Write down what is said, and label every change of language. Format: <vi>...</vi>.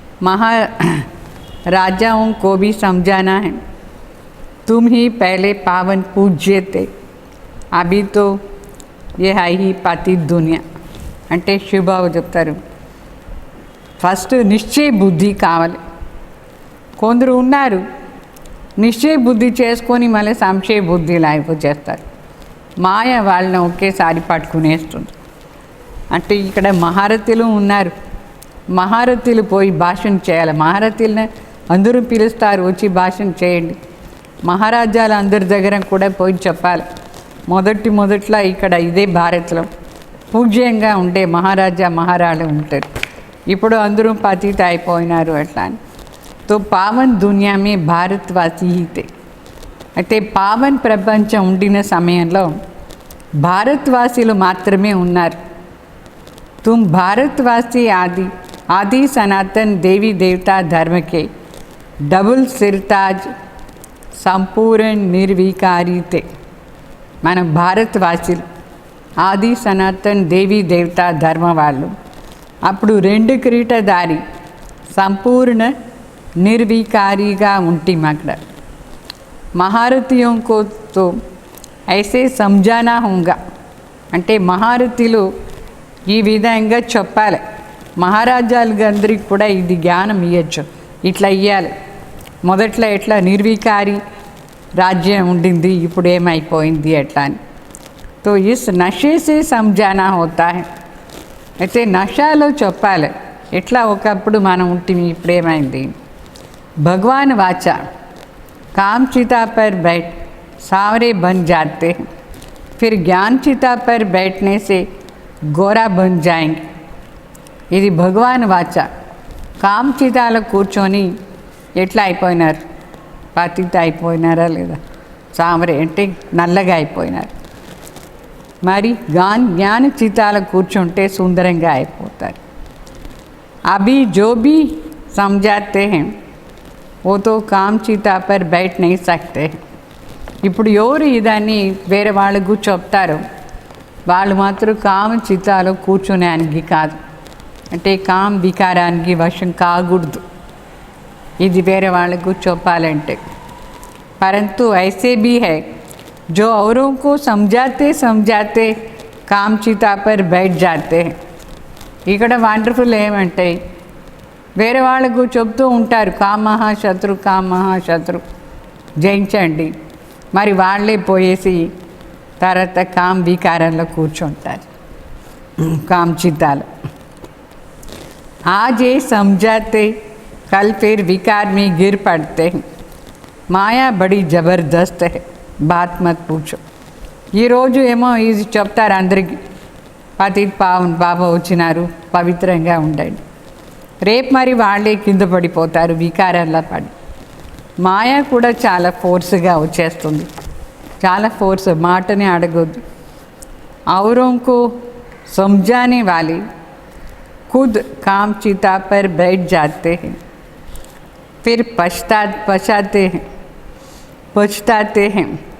<hi>महाराजाओं को भी समझाना है. तुम ही पहले पावन पूज्य थे, अभी तो ये है ही पतित दुनिया.</hi> <te>అంటే శివబాబు చెప్తారు, ఫస్ట్ నిశ్చయ బుద్ధి కావాలి. కొందరు ఉన్నారు నిశ్చయ బుద్ధి చేసుకొని మళ్ళీ సంశయ బుద్ధి లాగా చేస్తారు. మాయ వాళ్ళని ఒకేసారి పట్టుకునేస్తుంది. అంటే ఇక్కడ మహారథులు ఉన్నారు, మహారథులు పోయి భాషణ చేయాలి. మహారథులను అందరూ పిలుస్తారు, వచ్చి భాషణ చేయండి. మహారాజాలు అందరి దగ్గర కూడా పోయి చెప్పాలి. మొదట్లో ఇక్కడ ఇదే భారత్లో పూజ్యంగా ఉండే మహారాజా మహారాణి ఉంటారు. ఇప్పుడు అందరూ పతిత అయిపోయినారు అట్లా అని.</te> <hi>तो पावन दुनिया में भारतवासी ही थे.</hi> <te>అయితే పావన్ ప్రపంచం ఉండిన సమయంలో భారతవాసీలు మాత్రమే ఉన్నారు.</te> <hi>तुम भारतवासी आदि सनातन देवी देवता धर्म के डबल सिरताज संपूर्ण निर्विकारी थे.</hi> <te>మనం భారతవాసీలు ఆది సనాతన్ దేవీ దేవతా ధర్మ వాళ్ళు. అప్పుడు 2 కిరీటధారి సంపూర్ణ నిర్వికారిగా ఉంటాం.</te> <hi>అక్కడ महारथियों को तो ऐसे समझाना होगा.</hi> <te>అంటే మహారథులు ఈ విధంగా చెప్పాలి. మహారాజాలకు అందరికి కూడా ఇది జ్ఞానం ఇవ్వచ్చు, ఇట్లా ఇవ్వాలి. మొదట్లో ఎట్లా నిర్వికారి రాజ్యం ఉండింది, ఇప్పుడు ఏమైపోయింది ఎట్లా అని.</te> <hi>तो इस नशे से समझाना होता है.</hi> <te>అయితే నషాలో చెప్పాలి, ఎట్లా ఒకప్పుడు మనం ఉంటుంది, ఇప్పుడు ఏమైంది.</te> <hi>भगवान वाचा काम चिता पर बैठ सांवरे बन जाते हैं, फिर ज्ञान चिता पर बैठने से गोरा बन जाएंगे.</hi> <te>ఇది భగవాన్ వాచ. కామ్ చితాలో కూర్చొని ఎట్లా అయిపోయినారు, పతిత అయిపోయినారా లేదా, సామరే అంటే నల్లగా అయిపోయినారు. మరి జ్ఞాన చితాలో కూర్చుంటే సుందరంగా అయిపోతారు.</te> <hi>అభి జో భీ సమझाते हैं वो तो काम चिता पर बैठ नहीं सकते.</hi> <te>ఇప్పుడు ఎవరు ఇదాన్ని వేరే వాళ్ళకు చెప్తారో వాళ్ళు మాత్రం కామ చిత్తాలో కూర్చునేనికి కాదు, అంటే కామ వికారానికి వశం కాకూడదు. ఇది వేరే వాళ్ళకు చెప్పాలంటే.</te> <hi>परंतु ऐसे भी है जो औरों को समझाते समझाते काम चिता पर बैठ जाते हैं.</hi> <te>ఇక్కడ వండర్ఫుల్ ఏమంటే వేరే వాళ్ళకు చెప్తూ ఉంటారు కామహాశత్రు కామహాశత్రు జయించండి, మరి వాళ్ళే పోయేసి తర్వాత కామ వికారంలో కూర్చుంటారు, కామ చిత్తాలు.</te> <hi>आज ये समझाते कल फिर विकार में गिर पड़ते हैं. మాయా బడి జబర్దస్త్ హై, బాత్ మత్ పూచో.</hi> <te>ఈరోజు ఏమో ఇది చెప్తారు అందరికీ, పతిత్ పావన్ బాబా వచ్చినారు, పవిత్రంగా ఉండండి. రేపు మరి వాళ్ళే కింద పడిపోతారు వికారంలో పడి. మాయా కూడా చాలా ఫోర్స్గా వచ్చేస్తుంది, చాలా ఫోర్స్, మాటని అడగొద్దు.</te> <hi>औरों को समझाने वाले खुद काम चिता पर बैठ जाते हैं, फिर पछताते हैं.</hi>